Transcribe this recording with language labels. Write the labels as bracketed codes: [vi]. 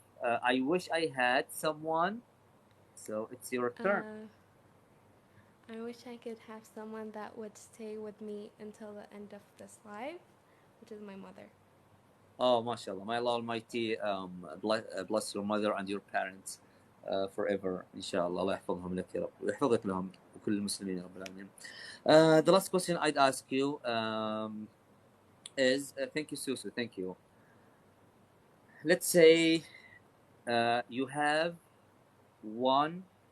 [en] I wish I had someone. So it's your turn. I wish I could have someone that would stay with me until the end of this life, which is my mother. Oh, mashallah. May Allah Almighty bless your mother and your parents forever. Inshallah. [ar] الله يحفظهم لك يا رب ويحفظك لهم وكل المسلمين يا رب العالمين. [en] The last question I'd ask you is thank you, Susu. Thank you. Let's say you have one.